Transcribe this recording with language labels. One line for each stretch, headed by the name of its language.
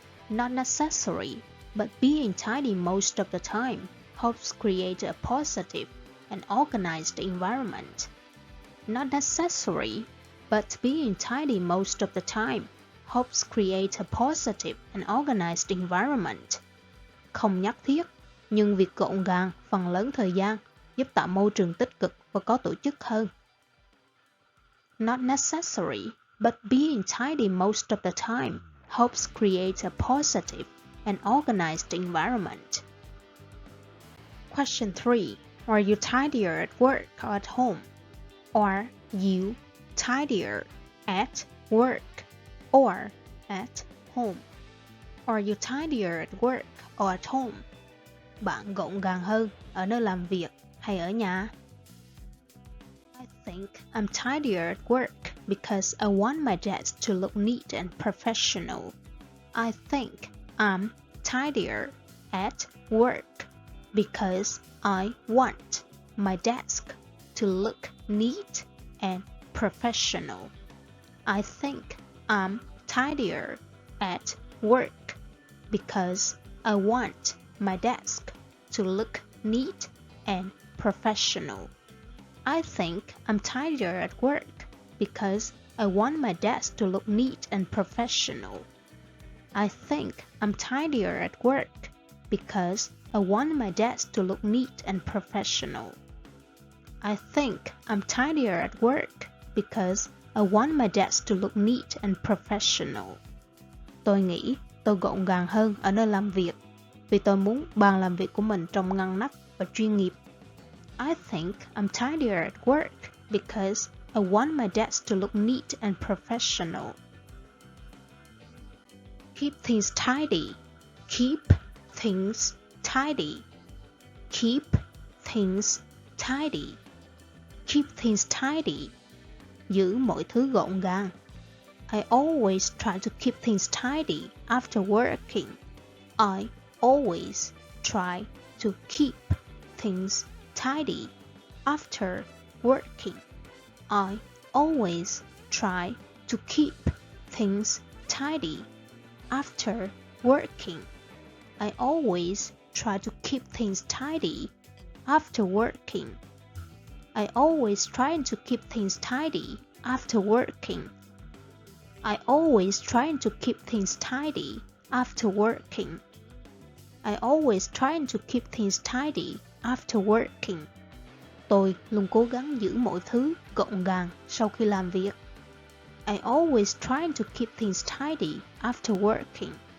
English: Not necessary, but being tidy most of the time helps create a positive and organized environment. Not necessary, but being tidy most of the time helps create a positive and organized environment.
Vietnamese: Không nhất thiết, nhưng việc gọn gàng phần lớn thời gian giúp tạo môi trường tích cực và có tổ chức hơn.
English: Not necessary, but being tidy most of the time helps create a positive and organized environment. Question 3. Are you tidier at work or at home? Are you tidier at work or at home? Are you tidier at work or at home?
Vietnamese: Bạn gọn gàng hơn ở nơi làm việc hay ở nhà?
English: I think I'm tidier at work because I want my desk to look neat and professional. I think I'm tidier at work because I want my desk to look neat and professional. I think I'm tidier at work because I want my desk to look neat and professional. I think I'm tidier at work because I want my desk to look neat and professional. I think I'm tidier at work because I want my desk to look neat and professional. I think I'm tidier at work because I want my desk to look neat and professional.
Vietnamese: Tôi nghĩ tôi gọn gàng hơn ở nơi làm việc vì tôi muốn bàn làm việc của mình trông ngăn nắp và chuyên nghiệp.
English: I think I'm tidier at work because I want my desk to look neat and professional. Keep things tidy. Keep things tidy. Keep things tidy. Keep things tidy.
Vietnamese: Giữ mọi thứ gọn gàng.
English: I always try to keep things tidy after working. I always try to keep things tidy after working. I always try to keep things tidy after working. I always try to keep things tidy after working. I always try to keep things tidy after working. I always try to keep things tidy after working. I always try to keep things tidy after working.
Vietnamese: Tôi luôn cố gắng giữ mọi thứ gọn gàng sau khi làm việc.
English: I always try to keep things tidy after working.